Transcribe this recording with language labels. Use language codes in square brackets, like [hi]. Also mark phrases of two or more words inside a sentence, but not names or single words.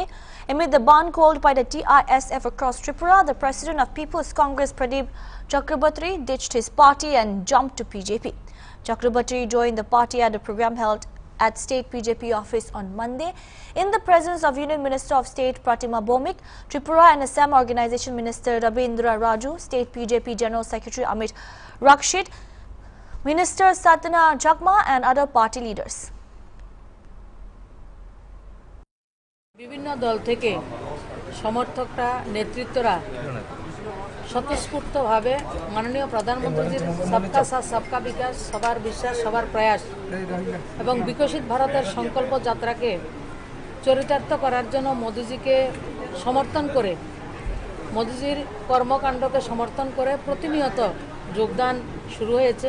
[en] Amid the ban called by the TISF across Tripura, the president of People's Congress, Pradeep Chakrabarti, ditched his party and jumped to BJP. Chakrabarti joined the party at a program held at State BJP office on Monday in the presence of Union Minister of State Pratima Bomik, Tripura and Assam Organisation Minister Rabindra Raju, State BJP General Secretary Amit Rakshit, Minister Satana Jagma and other party leaders. [bn] বিভিন্ন দল থেকে সমর্থকরা নেতৃত্বরা স্বতঃস্ফূর্তভাবে মাননীয় প্রধানমন্ত্রীর [hi] सबका साथ सबका विकास, [bn] সবার বিশ্বাস, সবার প্রয়াস এবং বিকশিত ভারতের সংকল্প যাত্রাকে চরিতার্থ করার জন্য মোদিজিকে সমর্থন করে, মোদিজির কর্মকাণ্ডকে সমর্থন করে প্রতিনিয়ত যোগদান শুরু হয়েছে।